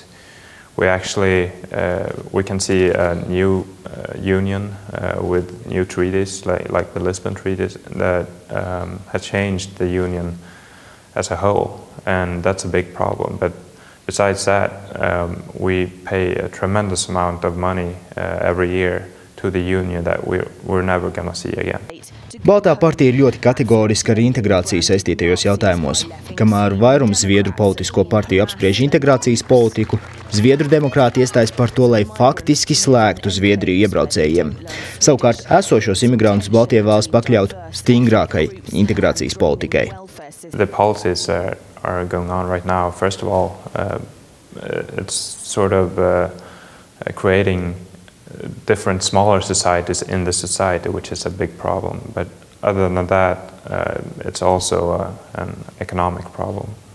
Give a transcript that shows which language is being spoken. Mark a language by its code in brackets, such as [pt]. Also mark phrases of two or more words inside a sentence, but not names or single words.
[en] We actually we can see a new union with new treaties like the Lisbon Treaties that has changed the union as a whole, and that's a big problem. But besides that, we pay a tremendous amount of money every year to the union that we're never going to see again. [lv] Baltā partija ir ļoti kategoriska ar integrāciju saistītajos jautājumos. Kamēr vairums Zviedru politisko partiju apspriež integrācijas politiku, Zviedru demokrāti iestājas par to, lai faktiski slēgtu Zviedriju iebraucējiem. Savukārt esošos imigrantus Baltie vēlas pakļaut stingrākai integrācijas politikai. [en] The policies are going on right now. First of all, it's sort of creating different smaller societies in the society, which is a big problem. But other than that, it's also an economic problem.